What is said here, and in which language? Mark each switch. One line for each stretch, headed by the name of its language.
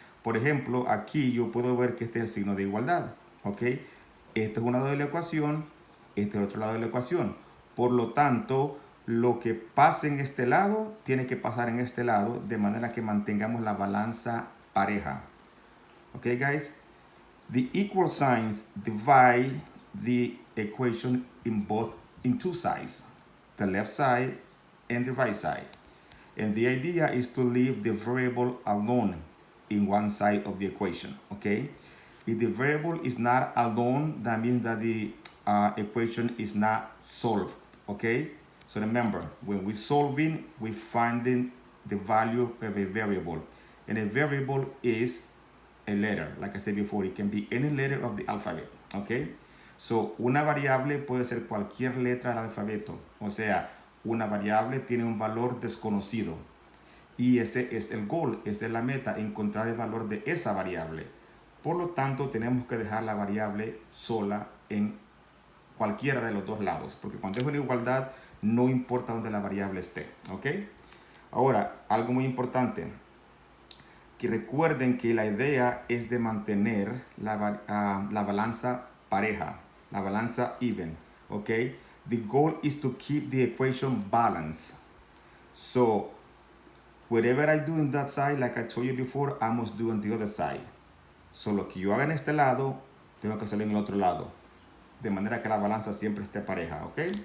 Spanish: Por ejemplo, aquí yo puedo ver que este es el signo de igualdad, ¿ok? Este es un lado de la ecuación, este es el otro lado de la ecuación. Por lo tanto, lo que pase en este lado tiene que pasar en este lado, de manera que mantengamos la balanza pareja.
English: ¿Ok, guys? The equal signs divide the equation in two sides, the left side and the right side. And the idea is to leave the variable alone in one side of the equation, okay? If the variable is not alone, that means that the equation is not solved, okay? So remember, when we're solving, we're finding the value of a variable. And a variable is a letter. Like I said before, it can be any letter of the alphabet, okay?
Spanish: So, una variable puede ser cualquier letra del alfabeto. O sea, una variable tiene un valor desconocido. Y ese es el goal, esa es la meta, encontrar el valor de esa variable. Por lo tanto, tenemos que dejar la variable sola en cualquiera de los dos lados. Porque cuando es una igualdad, no importa dónde la variable esté, ¿ok? Ahora, algo muy importante, que recuerden que la idea es de mantener la balanza pareja, la balanza even, okay?
English: The goal is to keep the equation balanced. So, whatever I do in that side, like I told you before, I must do on the other side.
Spanish: So, lo que yo haga en este lado, tengo que hacerlo en el otro lado. De manera que la balanza siempre esté pareja, ¿ok?